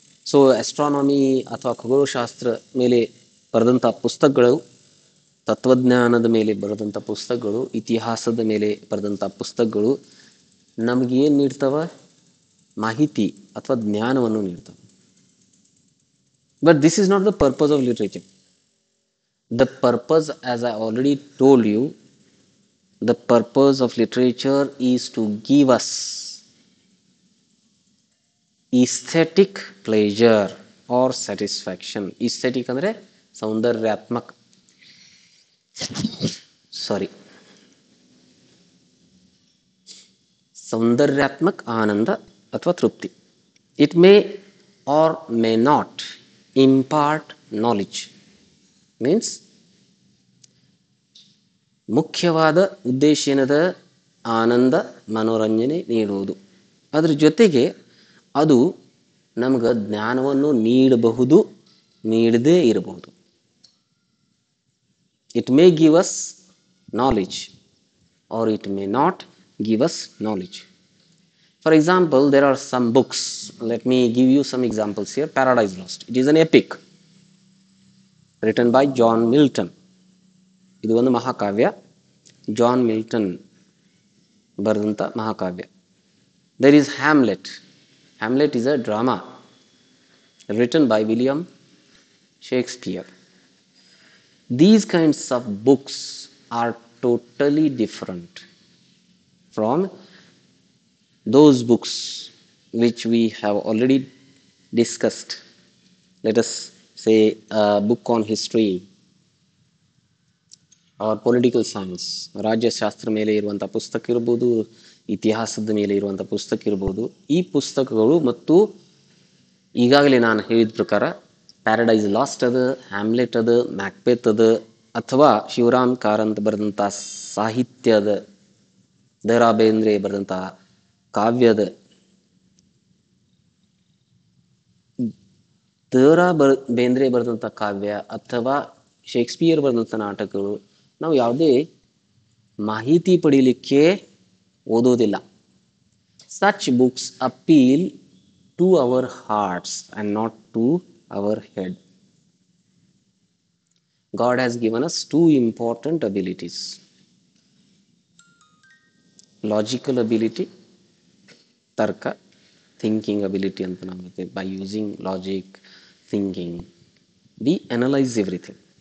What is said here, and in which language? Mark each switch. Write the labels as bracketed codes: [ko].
[kn] So astronomy ಅಥವಾ ಖಗೋಳಶಾಸ್ತ್ರ ಮೇಲೆ ಬರೆದಂಥ ಪುಸ್ತಕಗಳು, ತತ್ವಜ್ಞಾನದ ಮೇಲೆ ಬರೆದಂಥ ಪುಸ್ತಕಗಳು, ಇತಿಹಾಸದ ಮೇಲೆ ಬರೆದಂಥ ಪುಸ್ತಕಗಳು ನಮಗೇನು ನೀಡ್ತವ, ಮಾಹಿತಿ ಅಥವಾ ಜ್ಞಾನವನ್ನು ನೀಡ್ತವೆ. [en] But this is not the purpose of literature. The purpose, as I already told you, the purpose of literature is to give us aesthetic pleasure or satisfaction. [kn] Aesthetic ಅಂದರೆ ಸೌಂದರ್ಯಾತ್ಮಕ, ಸೌಂದರ್ಯಾತ್ಮಕ ಆನಂದ ಅಥವಾ ತೃಪ್ತಿ. [en] It may or may not impart knowledge. [kn] Means ಮುಖ್ಯವಾದ ಉದ್ದೇಶ ಏನದ? ಆನಂದ, ಮನೋರಂಜನೆ ನೀಡುವುದು. ಅದ್ರ ಜೊತೆಗೆ ಅದು ನಮ್ಗೆ ಜ್ಞಾನವನ್ನು ನೀಡಬಹುದು, ನೀಡದೇ ಇರಬಹುದು. [en] It may give us knowledge or it may not give us knowledge. For example, there are some books. Let me give you some examples here. Paradise Lost. It is an epic written by John Milton. [kn] ಇದು ಒಂದು ಮಹಾಕಾವ್ಯ. John Milton ಬರೆದಂಥ ಮಹಾಕಾವ್ಯ. [en] There is Hamlet. Hamlet is a drama written by William Shakespeare. These kinds of books are totally different from those books which we have already discussed. Let us say a book on history or political science. [kn] ರಾಜ್ಯಶಾಸ್ತ್ರ ಮೇಲೆ ಇರುವಂಥ ಪುಸ್ತಕ ಇರ್ಬೋದು, ಇತಿಹಾಸದ ಮೇಲೆ ಇರುವಂಥ ಪುಸ್ತಕ ಇರ್ಬೋದು. ಈ ಪುಸ್ತಕಗಳು ಮತ್ತು ಈಗಾಗಲೇ ನಾನು ಹೇಳಿದ ಪ್ರಕಾರ ಪ್ಯಾರಡೈಸ್ ಲಾಸ್ಟ್ ಅದ, ಹ್ಯಾಮ್ಲೆಟ್ ಅದ, ಮ್ಯಾಕ್ಬೆತ್ ಅದ, ಅಥವಾ ಶಿವರಾಮ್ ಕಾರಂತ್ ಬರೆದಂಥ ಸಾಹಿತ್ಯದ, ದ ರಾ ಬೇಂದ್ರೆ ಬರೆದಂಥ ಕಾವ್ಯದ, ದ ರಾ ಬೇಂದ್ರೆ ಬರೆದಂಥ ಕಾವ್ಯ ಅಥವಾ ಶೇಕ್ಸ್ಪಿಯರ್ ಬರೆದಂಥ ನಾಟಕಗಳು ನಾವು ಯಾವುದೇ ಮಾಹಿತಿ ಪಡೀಲಿಕ್ಕೆ ಓದೋದಿಲ್ಲ. [en] Such books appeal to our hearts and not to our head. God has given us two important abilities. Logical ability, tarka, thinking ability [kn] anta namutte. [en] By using logic, thinking, we analyze everything.